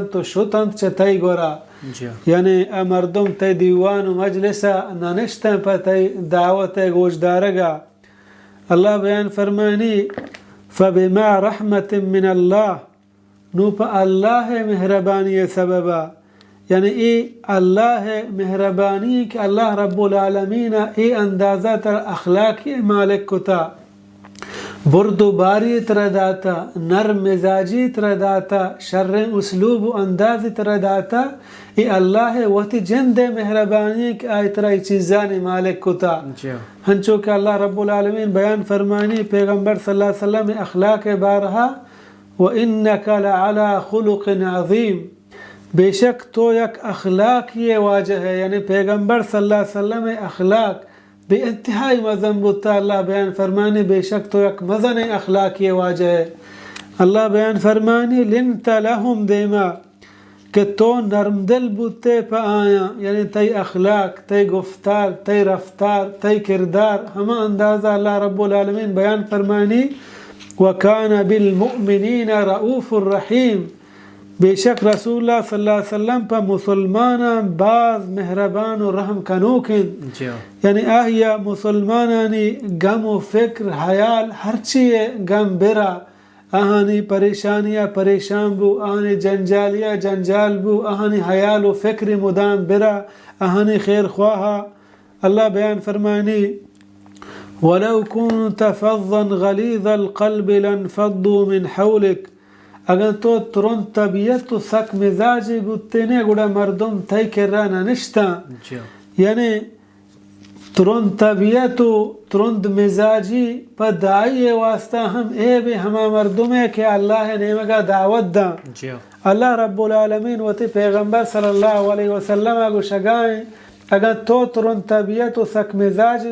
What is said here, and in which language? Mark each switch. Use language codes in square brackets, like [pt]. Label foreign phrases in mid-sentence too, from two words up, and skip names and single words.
[bal] تو شتند چتائی گورا یعنی مردم تی دیوان و مجلسا ننشتن پا تی دعوت گوش دارگا اللہ بیان فرمانی [ar] فبما رحمت من اللہ [bal] نو پا اللہ مہربانی سببا یعنی ای اللہ مہربانی کہ اللہ [ar] رب العالمین [bal] ای اندازہ تر اخلاقی مالک کتا بردو باری تر داتا نرم مزاجی تر داتا شر اسلوب و انداز تر داتا ای اللہ وقتی جند مہربانی کہ آئی تر ای چیزانی مالک کتا ہنچو کہ اللہ [ar] رب العالمین [bal] بیان فرمانی پیغمبر [ar] صلی اللہ علیہ وسلم [bal] اخلاق بارہا [ar] وَإِنَّكَ لَعَلَى خُلُقٍ عَظِيمٍ [ur] بے شک [bal] تو یک اخلاق یہ واجہ ہے یعنی پیغمبر [ar] صلی اللہ علیہ وسلم [bal] اخلاق بے انتہائی مزن بودتا اللہ بیان فرمانی بے شک تو یک مزن اخلاق یہ واجہ ہے اللہ بیان فرمانی [ar] لنت لہم [bal] دیما کہ تو نرم دل بودتے پا آیا یعنی تی اخلاق تی گفتار تی رفتار تی کردار ہما اندازہ اللہ [ar] رب العالمین [bal] بیان فرمانی [ar] وَكَانَ بِالْمُؤْمِنِينَ رَؤُوفُ الرَّحِيمُ [ur] بے شک [bal] رسول اللہ [ar] صلی اللہ علیہ وسلم [bal] پا مسلمانا باز مہربان و رحم کنوکن یعنی آہیا مسلمانانی غم و فکر حیال ہر چیئے غم برا آہانی پریشانیاں پریشان بو آہانی جنجالیاں جنجال بو آہانی حیال و فکر مدام برا آہانی خیر خواہا اللہ بیان فرمانی [ar] وَلَوْ كُنْتَ فَضًّا غَلِيظَ الْقَلْبِ لَانْفَضُّوا مِنْ حَوْلِكَ [bal] اگر تو ترون طبیعت و سک مزاجی بودتے نے گوڑا مردم تی کرانا نشتا یعنی ترون طبیعت و ترون مزاجی پا دعائی واسطہ ہم اے بھی ہما مردم ہے کہ اللہ نیمگا دعوت دا اللہ [ar] رب العالمین [bal] و تی پیغمبر [ar] صلی اللہ علیہ وسلم [bal] اگو شگائیں اگر تو ترون طبیعت و سک مزاجی